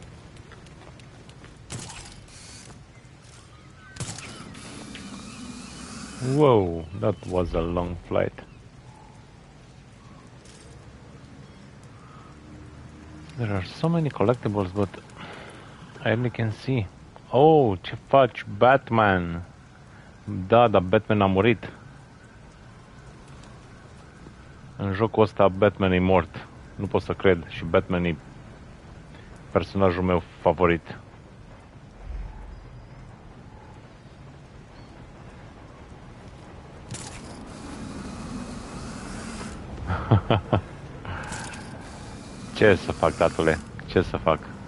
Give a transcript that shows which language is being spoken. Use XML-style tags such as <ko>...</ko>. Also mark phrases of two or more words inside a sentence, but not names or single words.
<en>Whoa, that was a long flight. There are so many collectibles, but I only can see.</en> <ro>Oh, ce faci, Batman? Da, dar Batman a murit. În jocul ăsta Batman e mort. Nu pot să cred. Și Batman e personajul meu favorit. Ce să fac, tatăle? Ce să fac?</ro>